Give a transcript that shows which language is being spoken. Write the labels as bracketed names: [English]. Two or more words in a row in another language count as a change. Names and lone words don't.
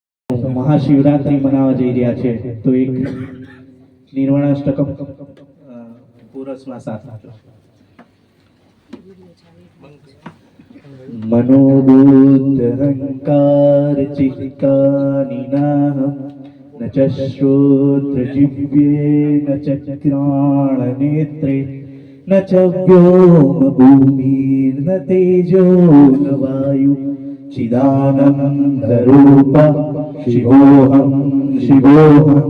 [Gujarati] મહાશિવરાત્રી મનાવવા જઈ રહ્યા છે તો એક નિર્વાણાષ્ટકમ પુરસ્માં સાથ આપજો. [Sanskrit] मनोबुद्धहंकार चित्तानिनाहं न च श्रोत्रजिह्वे न च घ्राणनेत्रे न च व्योमभूमिर्न तेजो न वायु चिदानन्दरूप शिवोऽहं शिवोऽहं